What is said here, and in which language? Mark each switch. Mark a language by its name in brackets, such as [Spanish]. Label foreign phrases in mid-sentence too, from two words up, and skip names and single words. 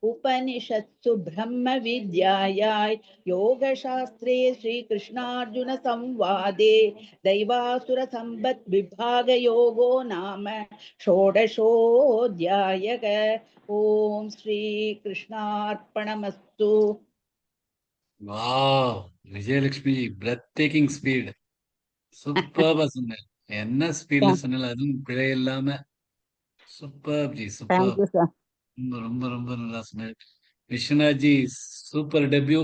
[Sanskrit] उपनिषत्सु ब्रह्मविद्यायां योगशास्त्रे श्रीकृष्णार्जुनसंवादे दैवासुरसम्पद्विभागयोगो नाम षोडशोऽध्यायः। ॐ श्रीकृष्णार्पणमस्तु। [English] Wow! Vijayalakshmi breathtaking speed. [Tamil] சூப்பர்பா சொன்னேன். என்ன ஸ்பீட்ல சொன்னாலும் அதுவும் பிழை இல்லாம சூப்பர் ஜி, சூப்பர். [English] Thank you sir. [Tamil] ரொம்ப ரொம்ப ரொம்ப நல்லா சொன்னேன். விஸ்வநாத் ஜி, [English] super debut.